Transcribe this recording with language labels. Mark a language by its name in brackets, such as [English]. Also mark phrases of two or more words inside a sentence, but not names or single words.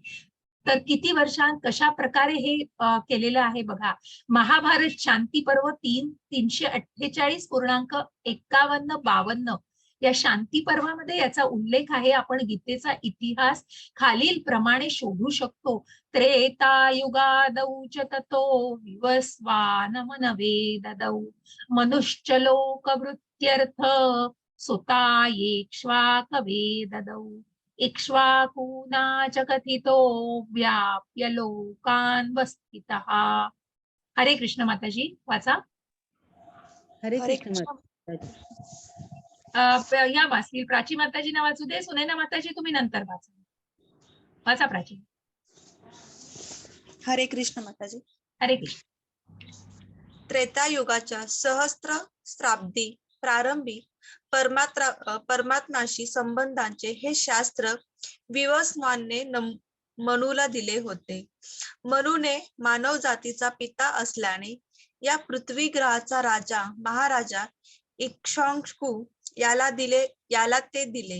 [Marathi] तर किती वर्षांत कशा प्रकारे हे केलेलं आहे बघा. महाभारत शांती पर्व 348.51-52 या शांती पर्वामध्ये याचा उल्लेख आहे. आपण गीतेचा इतिहास खालील प्रमाणे शोधू शकतो. [Sanskrit] त्रेतायुगादौ च ततो विवस्वानमनवे ददौ मनुश्च लोकवृत्त्यर्थ सुतायेक्ष्वाकवे ददौ इक्ष्वाकूना च कथितो व्याप्य लोकान् वस्थितः. [Marathi] हरे कृष्ण माताजी, वाचा. हरे कृष्ण माताजी. या वाचतील. प्राची माताजींना वाचू दे. सुनैना माताजी, तुम्ही नंतर वाचा. वाचा प्राची. हरे कृष्ण माताजी. हरे कृष्ण. त्रेतायुगाच्या सहस्त्रशाब्दी प्रारंभी परमात्म्याशी संबंधांचे हे शास्त्र विवस्वानने मनूला दिले होते. मनूने मानव जातीचा पिता असल्याने या पृथ्वी ग्रहाचा राजा महाराजा इक्ष्वाकू याला ते दिले.